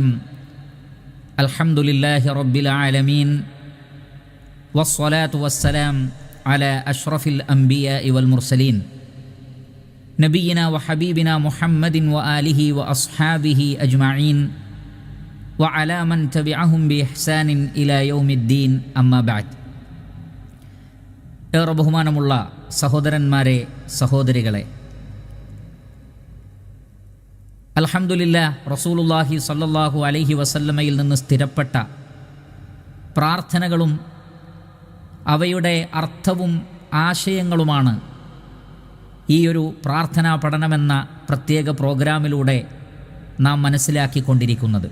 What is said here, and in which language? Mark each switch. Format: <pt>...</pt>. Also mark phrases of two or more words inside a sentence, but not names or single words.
<ar>الحمد لله رب العالمين، والصلاة والسلام على أشرف الأنبياء والمرسلين نبينا وحبيبنا محمد وآله وأصحابه أجمعين وعلى من تبعهم بإحسان إلى يوم الدين. أما بعد.</ar> <ml>ഏറെ ബഹുമാനമുള്ള സഹോദരന്മാരെ, സഹോദരികളെ, അൽഹംദുലില്ലാഹ്,</ml> <ar>رسول الله صلى الله عليه</ar> <ml>വസല്ലമയിൽ നിന്ന് സ്ഥിരപ്പെട്ട പ്രാർത്ഥനകളും അവയുടെ അർത്ഥവും ആശയങ്ങളുമാണ് ഈ ഒരു പ്രാർത്ഥനാ പഠനമെന്ന പ്രത്യേക പ്രോഗ്രാമിലൂടെ നാം മനസ്സിലാക്കിക്കൊണ്ടിരിക്കുന്നത്.</ml>